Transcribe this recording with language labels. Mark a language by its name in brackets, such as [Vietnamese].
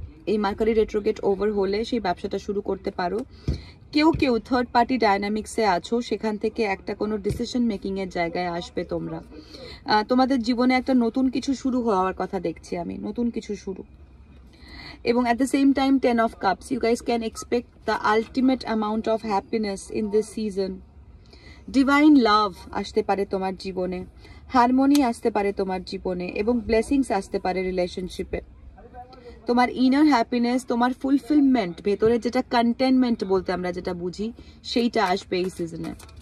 [Bangla] এই mercury retrograde over হলে সেই ব্যবসাটা শুরু করতে পারো। কেউ কেউ থার্ড পার্টি ডায়নামিক্সে আছো, সেখান থেকে একটা কোনো ডিসিশন মেকিং এর জায়গায় আসবে তোমরা। তোমাদের জীবনে একটা নতুন কিছু শুরু হওয়ার কথা দেখছি আমি, নতুন কিছু শুরু। [English] এবং at the same time 10 of cups, you guys can expect the ultimate amount of happiness in this season. [Bangla] Divine love আসতে পারে তোমার জীবনে, হারমোনি আসতে পারে তোমার জীবনে, এবং ব্লেসিংস আসতে পারে রিলেশনশিপে। তোমার ইনার হ্যাপিনেস, তোমার ফুলফিলমেন্ট, ভেতরে যেটা কন্টেনমেন্ট বলতে আমরা যেটা বুঝি, সেইটা আসবে এই সিজনে।